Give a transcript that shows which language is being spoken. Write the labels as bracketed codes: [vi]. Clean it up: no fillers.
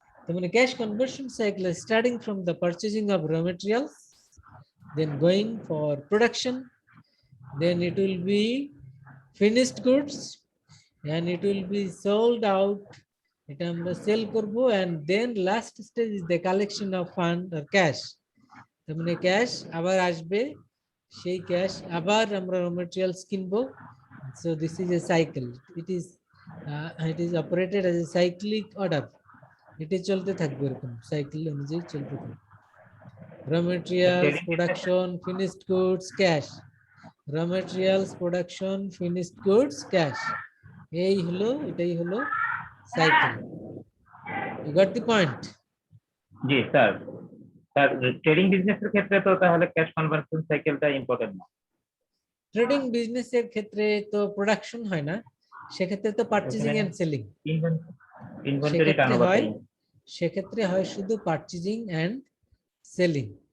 [en] তার মানে cash conversion cycle starting from the purchasing of raw materials, then going for production, then it will be finished goods and it will be sold out, এটা আমরা sell করব, and then last stage is the collection of fund or cash। [bn] তার মানে cash আবার আসবে, সেই cash আবার আমরা র মেটেরিয়ালস কিনবো। [en] so this is a cycle, it is operated as a cyclic order, এটি চলতে থাকবে এরকম সাইকেল অনুযায়ী চলতে থাকবে। raw materials production, finished goods, cash, raw materials production, finished goods, cash, এটাই হলো cycle. you got the point? [bn] G sir, sir trading বিজনেসের ক্ষেত্রে তো তাহলে ক্যাশ কনভার্সন সাইকেলটা ইম্পর্টেন্ট না? ট্রেডিং বিজনেসের ক্ষেত্রে তো প্রোডাকশন হয় না, সেক্ষেত্রে তো purchasing and selling. Inventory turnover, সেক্ষেত্রে হয় শুধু পারচেজিং এন্ড সেলিং।